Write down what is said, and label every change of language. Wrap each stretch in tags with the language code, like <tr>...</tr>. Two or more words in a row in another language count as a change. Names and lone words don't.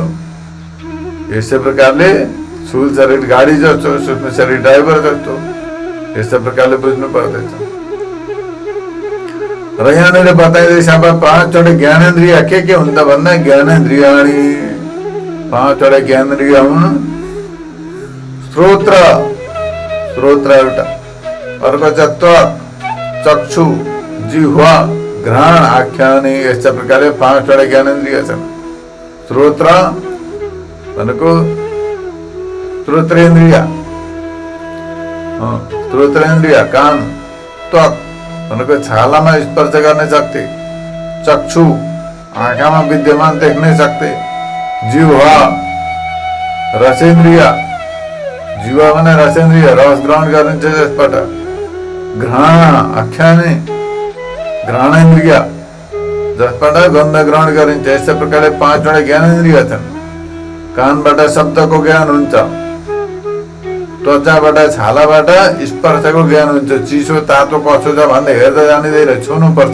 <ne>यसै प्रकारले स्थूल शरीर गाडी जस्तो, सूक्ष्म शरीर ड्राइभर जस्तो, यस्तै प्रकारले बुझ्नु पर्दछ। र यहाँनिर बताइँदैछ अब 5वटा ज्ञानेन्द्रिय के हुन् त भन्दा ज्ञानेन्द्रियाणि 5वटा ज्ञानेन्द्रिय हुन्। श्रोत्र, श्रोत्र एउटा, अर्को छ त्वक, चक्षु, जिह्वा, घ्राण, आख्याने, यस्ता प्रकारले 5वटा ज्ञानेन्द्रिय छन्। श्रोत्र भनेको श्रोत्रेन्द्रिय, श्रोत्रेन्द्रिय कान, त्वक भनेको छालामा स्पर्श गर्ने शक्ति, चक्षु आँखामा विद्यमान देख्ने शक्ति, जिह्वा रसेन्द्रिय, जिह्वा भने रसेन्द्रिय रस ग्रहण गरिन्छ त्यसबाट, घ्राण आख्याने घ्राणेन्द्रिय जसबाट गन्ध ग्रहण गरिन्छ। यस्तै प्रकारले 5वटा ज्ञानेन्द्रिय छन्। कानबाट शब्दको ज्ञान हुन्छ, त्वचाबाट छालाबाट स्पर्शको ज्ञान हुन्छ, चिसो तातो कसो छ भन्दै हेर्दा जानिँदैन, छुनु पर्छ।</ne>